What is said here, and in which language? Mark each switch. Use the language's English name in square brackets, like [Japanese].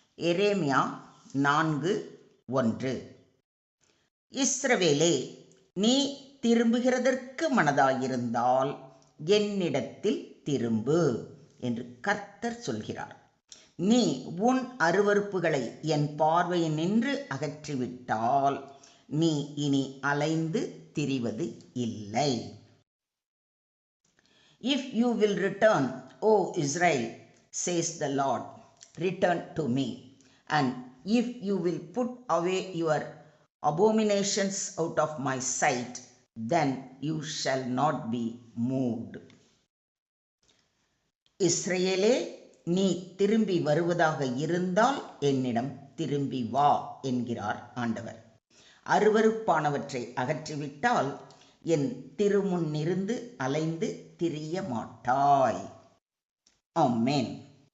[Tamil] எரேமியா 4:1. இஸ்ரவேலே, நீ திரும்புகிறதற்கு மனதாயிருந்தால் என்னிடத்தில் திரும்பு என்று கர்த்தர் சொல்கிறார். நீ உன் அருவருப்புகளை என் பார்வையினின்று அகற்றிவிட்டால் நீ இனி அலைந்து திரிவது இல்லை. [English] If you will return, O Israel, says the Lord, return to me. And if you will put away your abominations out of my sight, then you shall not be moved. [Tamil] இஸ்ரவேலே, நீ திரும்பி வருவதாக இருந்தால் என்னிடம் திரும்பி வா என்கிறார் ஆண்டவர். அருவருப்பானவற்றை அகற்றிவிட்டால் என் திருமுன்னிருந்து அலைந்து திரிய மாட்டாய். ஆமென்.